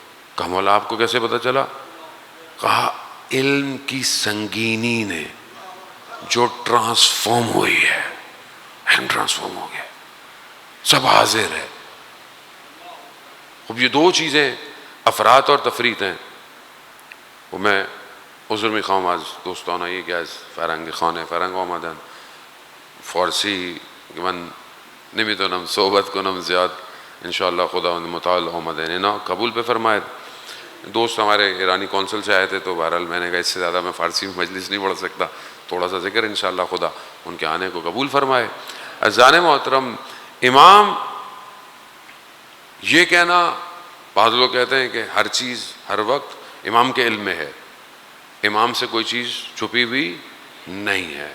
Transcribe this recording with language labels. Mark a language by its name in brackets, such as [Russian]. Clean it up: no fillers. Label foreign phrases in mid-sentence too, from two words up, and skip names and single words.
[Urdu] کہا مولا آپ کو کیسے پتہ چلا؟ کہا علم کی سنگینی نے جو ٹرانسفارم ہوئی ہے، علم ٹرانسفارم ہو گیا، سب حاضر ہے۔ اب یہ دو چیزیں افراد اور تفرید ہیں، وہ میں [Persian] عذر میخوام از دوستانه یکی از فرنگی فرنگ آمدن فارسی که من نمیتونم صحبت کنم زیاد، انشاءاللہ خدا متعال آمدن اینا قبول بفرمائید۔ [Urdu] دوست ہمارے ایرانی کونسل سے آئے تھے تو بہرحال میں نے کہا اس سے زیادہ میں فارسی میں مجلس نہیں پڑھ سکتا، تھوڑا سا ذکر انشاءاللہ خدا ان کے آنے کو قبول فرمائے۔ عزیزان محترم، امام یہ کہنا، بعض لوگ کہتے ہیں کہ ہر چیز ہر وقت امام کے علم میں ہے، امام سے کوئی چیز چھپی ہوئی نہیں ہے۔